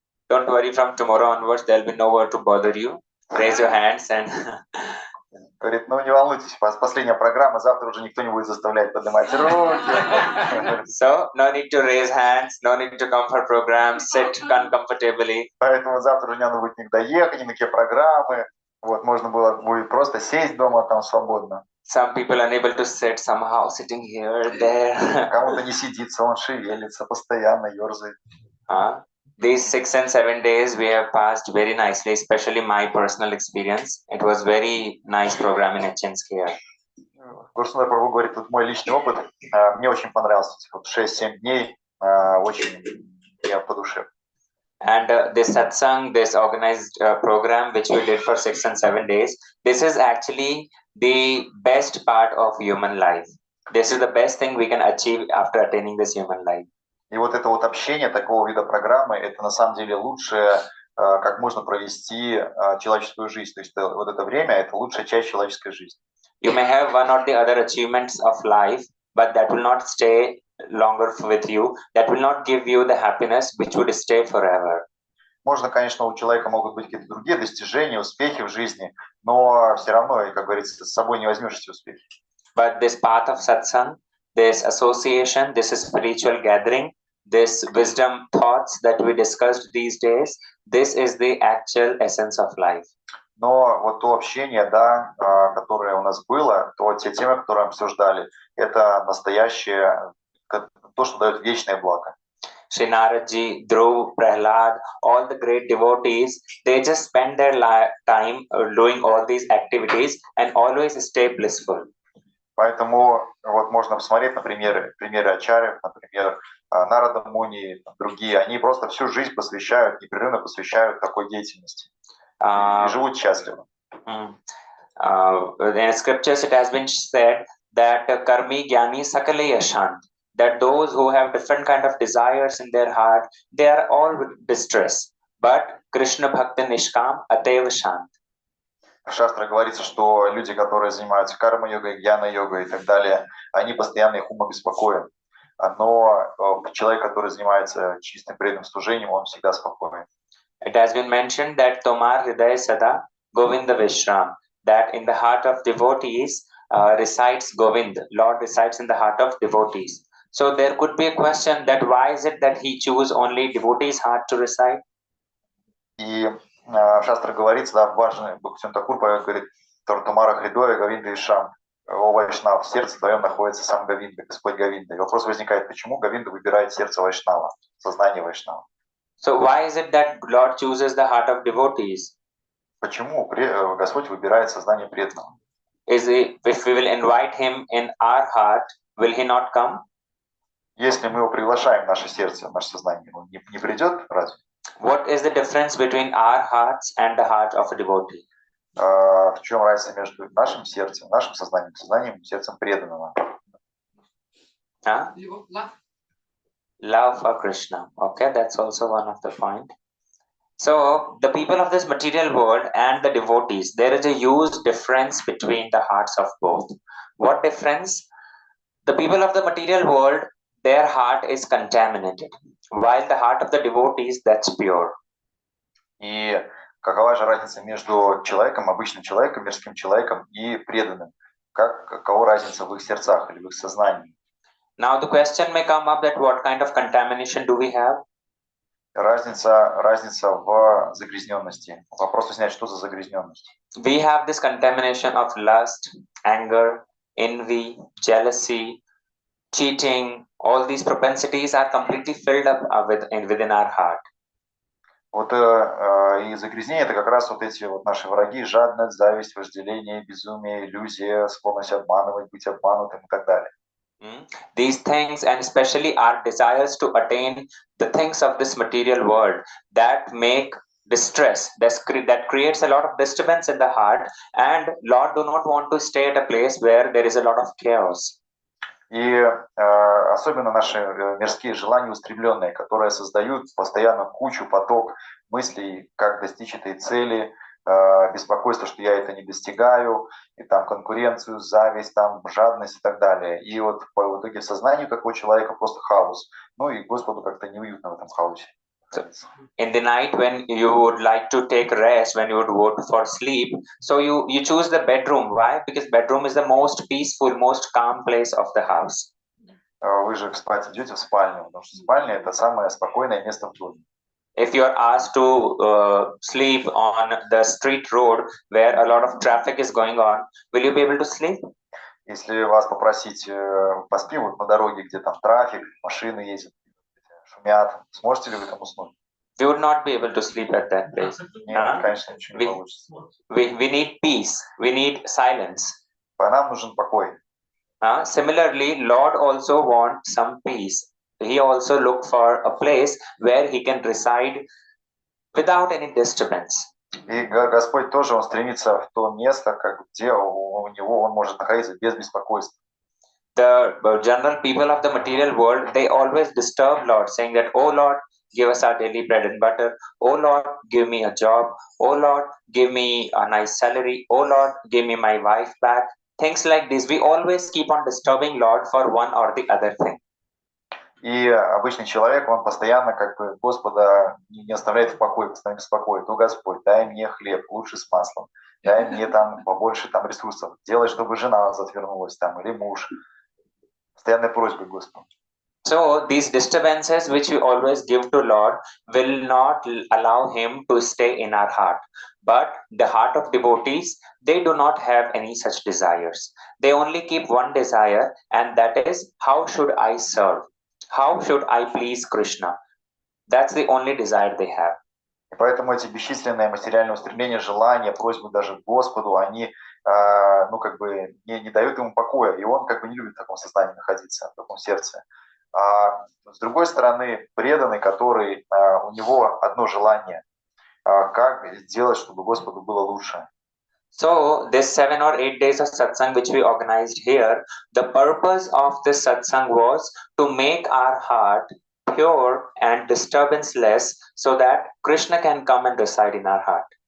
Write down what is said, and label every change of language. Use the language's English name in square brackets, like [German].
[English] Don't worry, from tomorrow onwards there will be no word to bother you. Raise your hands and [Russian] Говорит, ну не волнуйтесь, последняя программа, завтра уже никто не будет заставлять поднимать руки. [English] So, no need to raise hands, no need to come for programs, sit uncomfortably. [Russian] Поэтому завтра уже не надо будет никуда ехать, ни на какие программы. Вот, можно было будет просто сесть дома там свободно. [English] Some people unable to sit, somehow sitting here, there. [Russian] Кому-то не сидится, он шевелится, постоянно ерзает. [English] These 6 and 7 days we have passed very nicely, especially my personal experience. It was very nice program in Ачинск here. [Russian] Гурсундар Прабху говорит, вот мой личный опыт, мне очень понравился. Вот 6-7 дней, очень мне по душе. [English] And this satsang, this organized program which we did for 6 and 7 days, this is actually the best part of human life. This is the best thing we can achieve after attaining this human life. [Russian] И вот это вот общение такого вида программы, это на самом деле лучшее, как можно провести человеческую жизнь. То есть вот это время, это лучшая часть человеческой жизни. [English] You may have one or the other achievements of life, but that will not stay longer with you. That will not give you the happiness which would stay forever. [Russian] Можно, конечно, у человека могут быть какие-то другие достижения, успехи в жизни, но все равно, как говорится, с собой не возьмешь эти успехи. [English] But this path of satsang, this association, this spiritual gathering, this wisdom thoughts that we discussed these days, this is the actual essence of life. [Russian] Но вот то общение, да, которое у нас было, то те темы, которые обсуждали, это настоящее, то, что дает вечное благо. [English] Shri Naradji, Dhruv, Prahlad, all the great devotees, they just spend their time doing all these activities and always stay blissful. [Russian] Поэтому вот можно посмотреть на примеры ачарьев, например, Нарада Муни, другие, они просто всю жизнь посвящают, непрерывно посвящают такой деятельности и живут счастливо. [English] In scriptures, it has been said that [Bangla] karmi jnani sakale yashant, [English] that those who have different kind of desires in their heart, they are all with distress. [Bangla] But Krishna Bhakti Nishkam Ateva Shant. [Russian] В шастрах говорится, что люди, которые занимаются карма-йогой, гьяна-йогой и так далее, они постоянно их ум обеспокоен. Но человек, который занимается чистым преданным служением, он всегда спокоен. [English] It has been mentioned that [Bangla] Tomar Hriday Sada Govinda Vishram, [English] that in the heart of devotees resides Govind, Lord resides in the heart of devotees. So there could be a question that why is it that he choose only devotees' heart to reside? [Russian] И в шастрах говорится, да, важно, Бхактивinoda Тхакур говорит, [Bangla] Томара Хридоя, Говинда и Шам, [Russian] о Вайшнав, в сердце твоем находится сам Говинда, Господь Говинда. И вопрос возникает, почему Говинда выбирает сердце Вайшнава, сознание Вайшнава? [English] So why is it that Lord chooses the heart of devotees? [Russian] Почему Господь выбирает сознание преданного? [English] If we will invite him in our heart, will he not come? [Russian] Если мы его приглашаем в наше сердце, в наше сознание, он не придет, разве? [English] What is the difference between our hearts and the heart of a devotee? [Russian] В чем разница между нашим сердцем, нашим сознанием, сердцем преданного? [English] Huh? Love for Krishna. Okay, that's also one of the point. So the people of this material world and the devotees, there is a huge difference between the hearts of both. What difference? The people of the material world, their heart is contaminated, while the heart of the devotees, that's pure. [Russian] И какова же разница между человеком, обычным человеком, мирским человеком и преданным? Какова разница в их сердцах или в их сознании? [English] Now the question may come up that what kind of contamination do we have? [Russian] Разница в загрязненности. Вопрос снять, что за загрязненность? [English] We have this contamination of lust, anger, envy, jealousy, cheating. All these propensities are completely filled up within our heart. [Russian] Вот и загрязнение — это как раз вот эти вот наши враги: жадность, зависть, вожделение, безумие, иллюзия, склонность обманывать, быть обманутым и так далее. [English] These things, and especially our desires to attain the things of this material world, that make distress, that creates a lot of disturbance in the heart, and Lord do not want to stay at a place where there is a lot of chaos. [Russian] И особенно наши мирские желания устремленные, которые создают постоянно кучу, поток мыслей, как достичь этой цели, беспокойство, что я это не достигаю, и там конкуренцию, зависть, там жадность и так далее. И вот в итоге в сознании такого человека просто хаос. Ну и Господу как-то неуютно в этом хаосе. [English] In the night when you would like to take rest, when you would go for sleep, so you choose the bedroom. Why? Because bedroom is the most peaceful, most calm place of the house. [Russian] Вы же спать идете в спальню, потому что спальня — это самое спокойное место в доме. [English] If you are asked to sleep on the street road where a lot of traffic is going on, will you be able to sleep? [Russian] Если вас попросить поспи вот на дороге, где там трафик, машины ездят, шумят, сможете ли вы там уснуть? [English] We would not be able to sleep at that place. [Russian] Нет, конечно, ничего не получится. [English] We need peace. We need silence. [Russian] Нам нужен покой. [English] Similarly, Lord also wants some peace. He also look for a place where he can reside without any disturbance. [Russian] И Господь тоже, Он стремится в то место, где у него он может находиться без беспокойства. [English] The general people of the material world, they always disturb Lord, saying that, "Oh Lord, give us our daily bread and butter. Oh Lord, give me a job. Oh Lord, give me a nice salary. Oh Lord, give me my wife back." Things like this. We always keep on disturbing Lord for one or the other thing. [Russian] И обычный человек, он постоянно как бы Господа не оставляет в покое, постоянно беспокоит. О Господь, дай мне хлеб, лучше с маслом. Дай мне там побольше там ресурсов. Делай, чтобы жена отвернулась там, или муж. Постоянная просьба Господу. [English] So these disturbances which we always give to Lord will not allow him to stay in our heart. But the heart of devotees, they do not have any such desires. They only keep one desire, and that is, how should I serve? How should I please Krishna? That's the only desire they have. [Russian] И поэтому эти бесчисленные материальные устремления, желания, просьбы даже к Господу, они ну как бы не дают ему покоя, и он как бы не любит в таком состоянии находиться, в таком сердце. А с другой стороны, преданный, который у него одно желание, как сделать, чтобы Господу было лучше. [English] So this 7 or 8 days of satsang which we organized here, the purpose of this satsang was to make our heart pure and disturbance less so that Krishna can come and reside in our heart.